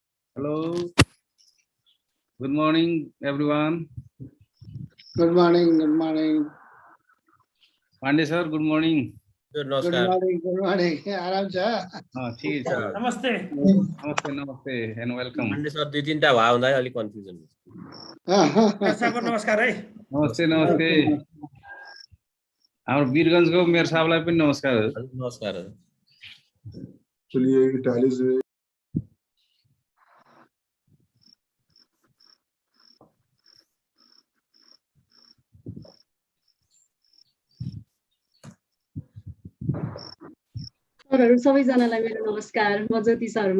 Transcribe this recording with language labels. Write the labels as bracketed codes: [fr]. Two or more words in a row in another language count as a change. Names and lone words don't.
[en] Hello, good morning, everyone. Good morning, good morning. Pandey sir, good morning. Good Good namaskar. morning, good morning. [ne] आराम छ [hi] ठीक है sir. नमस्ते Namaste, namaste, [en] and welcome. Monday sir, [ne] दुई तीनटा भए हुँदा अलिक कन्फ्युजन [hi] साहबको नमस्कार है नमस्ते, नमस्ते. [ne] हाम्रो वीरगञ्जको मेयर साहबलाई पनि नमस्कार. नमस्कार [hi] चलिए टैली से [ne] सरहरू सबैजनालाई मेरो नमस्कार। म ज्योति शर्मा।